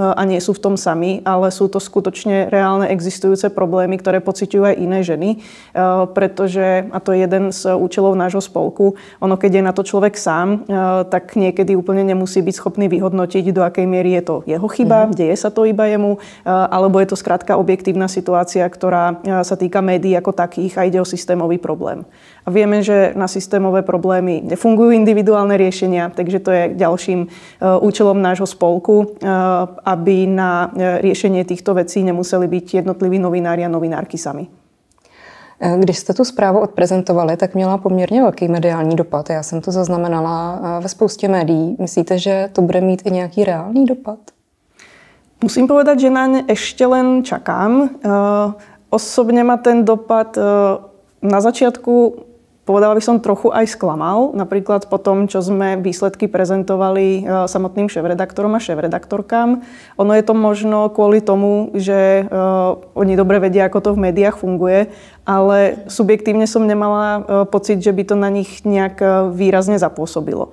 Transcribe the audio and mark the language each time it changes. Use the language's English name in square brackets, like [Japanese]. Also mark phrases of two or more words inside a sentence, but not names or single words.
[Slovak] a nie sú v tom sami, ale sú to skutočne reálne existujúce problémy, ktoré pociťujú aj iné ženy, pretože, a to je jeden z účelov nášho spolku, ono keď je na to človek sám, tak niekedy úplne nemusí byť schopný vyhodnotiť, do akej miery je to jeho chyba, deje sa to iba jemu, alebo je to skrátka objektívna situácia, ktorá sa týka médií ako takých a ide o systémový problém. A vieme, že na systémové problémy nefungujú individuálne riešenia, takže to je ďalším účelom nášho spolku, aby na riešenie týchto vecí nemuseli byť jednotliví novinári a novinárky sami. [Czech] Když jste tu zprávu odprezentovali, tak měla poměrně velký mediální dopad. Já jsem to zaznamenala ve spoustě médií. Myslíte, že to bude mít i nějaký reálný dopad? [Slovak] Musím povedať, že naň ešte len čakám. Osobne ma ten dopad na začiatku povedala by som, trochu aj sklamal. Napríklad po tom, čo sme výsledky prezentovali samotným šéfredaktorom a šéfredaktorkám. Ono je to možno kvôli tomu, že oni dobre vedia, ako to v médiách funguje, ale subjektívne som nemala pocit, že by to na nich nejak výrazne zapôsobilo.